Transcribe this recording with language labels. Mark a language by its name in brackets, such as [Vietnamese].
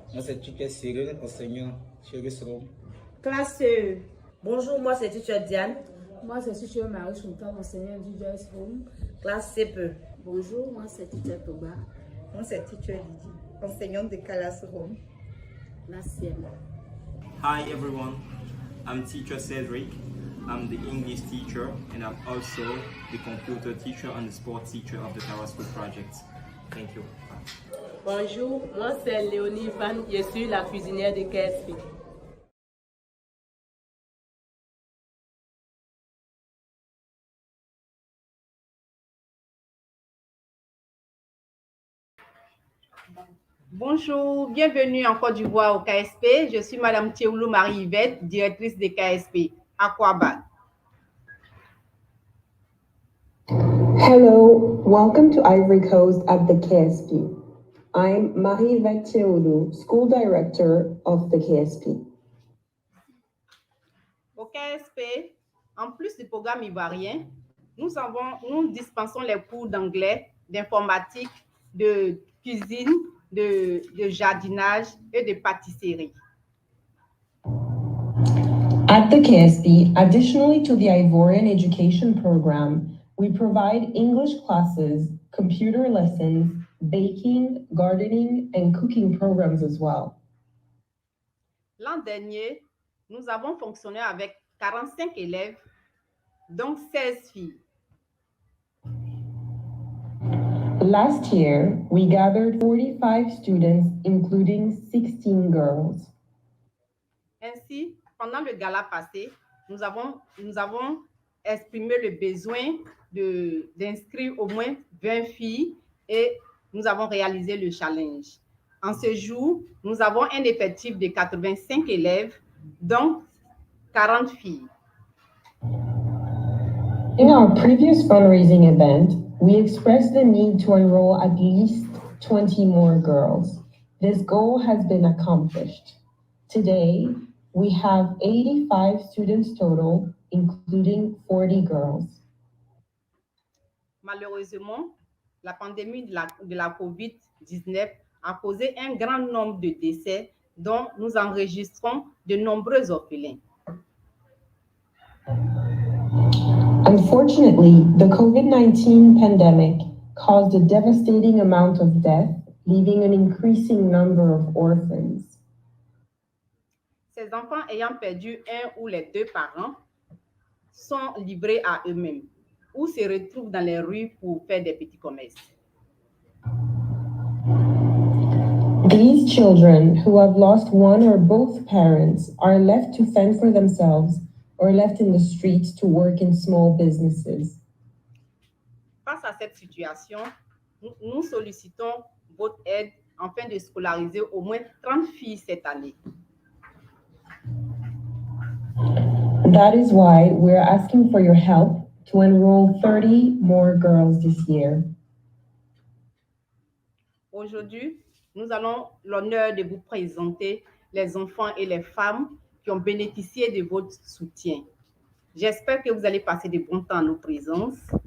[French] Moi c'est Teacher Cyril, enseignant Chris Room. Classe CE. Bonjour, moi c'est Teacher Diane. Moi, c'est Teacher Marie Chouta, enseignante du Joyce Room. Classe CPE. Bonjour, moi, c'est Teacher Toba. Moi, c'est Teacher Lydie, enseignante de Calas Room. Classe CM. [English] Hi, everyone. I'm Teacher Cedric. I'm the English teacher, and I'm also the computer teacher and the sports teacher of the Tower School Project. Thank you. [French] Bonjour, moi, c'est Léonie Van. Je suis la cuisinière de KSP. Bonjour, bienvenue en Côte d'Ivoire au KSP. Je suis Madame Théoulou Marie-Yvette, directrice de KSP, Aquabat. [English] Hello, welcome to Ivory Coast at the KSP. I'm Marie-Yvette Théoulou, School Director of the KSP. [French] Au KSP, en plus du programme ivoirien, nous dispensons les cours d'anglais, d'informatique, de cuisine, de jardinage et de pâtisserie. [English] At the KSP, additionally to the Ivorian education program, we provide English classes, computer lessons, baking, gardening, and cooking programs as well. [French] L'an dernier, nous avons fonctionné avec 45 élèves, donc 16 filles. [English] Last year, we gathered 45 students, including 16 girls. [French] Ainsi, pendant le gala passé, nous avons exprimé le besoin d'inscrire au moins 20 filles et nous avons réalisé le challenge. En ce jour, nous avons un effectif de 85 élèves, donc 40 filles. [English] In our previous fundraising event, we expressed the need to enroll at least 20 more girls. This goal has been accomplished. Today, we have 85 students total, including 40 girls. [French] Malheureusement, la pandémie de la COVID-19 a causé un grand nombre de décès dont nous enregistrons de nombreux orphelins. [English] Unfortunately, the COVID-19 pandemic caused a devastating amount of death, leaving an increasing number of orphans. [French] Ces enfants ayant perdu un ou les deux parents sont livrés à eux-mêmes ou se retrouvent dans les rues pour faire des petits commerces. [English] These children who have lost one or both parents are left to fend for themselves or left in the streets to work in small businesses. [French] Face à cette situation, nous sollicitons votre aide afin de scolariser au moins 30 filles cette année. [English] That is why we're asking for your help to enroll 30 more girls this year. [French] Aujourd'hui, nous avons l'honneur de vous présenter les enfants et les femmes qui ont bénéficié de votre soutien. J'espère que vous allez passer de bons temps en nos présences.